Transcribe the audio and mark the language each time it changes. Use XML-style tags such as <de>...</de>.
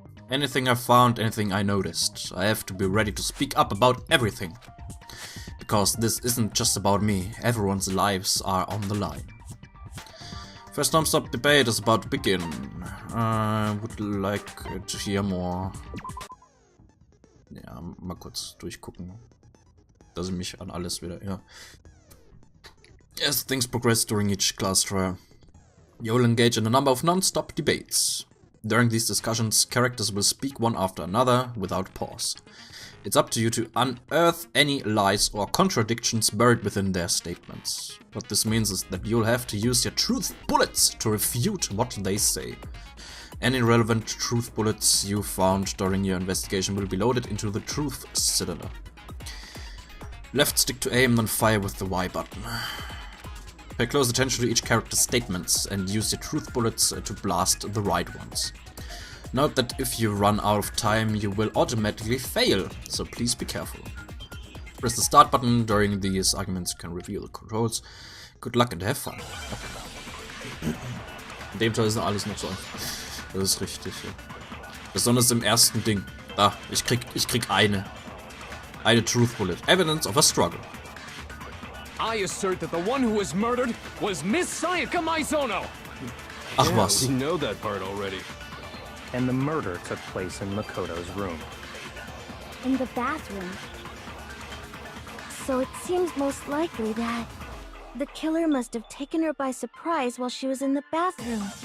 <en>Anything I found, anything I noticed. I have to be ready to speak up about everything. Because this isn't just about me. Everyone's lives are on the line. First thumbs up debate is about to begin. I would like to hear more.</en> <de>Ja, mal kurz durchgucken. Dass ich mich an alles wieder, ja.</de> <en>As things progress during each class trial, you will engage in a number of non-stop debates. During these discussions, characters will speak one after another without pause. It's up to you to unearth any lies or contradictions buried within their statements. What this means is that you'll have to use your truth bullets to refute what they say. Any relevant truth bullets you found during your investigation will be loaded into the truth cylinder. Left stick to aim, then fire with the Y button. Pay close attention to each character's statements and use your truth bullets to blast the right ones. Note that if you run out of time, you will automatically fail, so please be careful. Press the start button. During these arguments you can review the controls. Good luck and have fun. Okay.</en> <de>In dem Teil ist noch alles noch so einfach. Das ist richtig. Ja. Besonders im ersten Ding. Da, ich krieg eine Truth Bullet.</de> <en>Evidence of a struggle. I assert that the one who was murdered was Miss Sayaka Maizono.</en> <de>Ach was.</de> <en>We know that part already. And the murder took place in Makoto's room. In the bathroom. So it seems most likely that the killer must have taken her by surprise while she was in the bathroom.</en>